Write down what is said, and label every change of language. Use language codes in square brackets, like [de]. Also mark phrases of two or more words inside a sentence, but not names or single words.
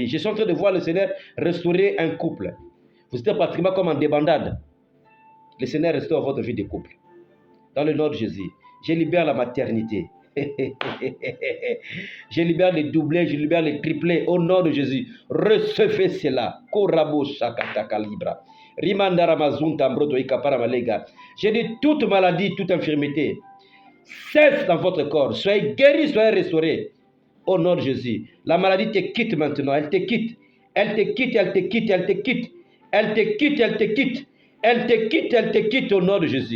[fr] Je suis en train de voir le Seigneur restaurer un couple. Vous êtes pratiquement comme en débandade. Le Seigneur restaure votre vie de couple. Dans le nom de Jésus. Je libère la maternité. Je libère les doublés, je libère les triplés au nom de Jésus. Recevez cela. Korabo shakataka libra. Rimandara mazunta mbroto ikapara malega. J'ai dit toute maladie, toute infirmité cesse dans votre corps. Soyez guéris, soyez restaurés. Au nom de Jésus. La maladie te quitte maintenant. Elle te quitte. Elle te quitte, elle te quitte, elle te quitte. Elle te quitte, elle te quitte. Elle te quitte, elle te quitte au nom de Jésus.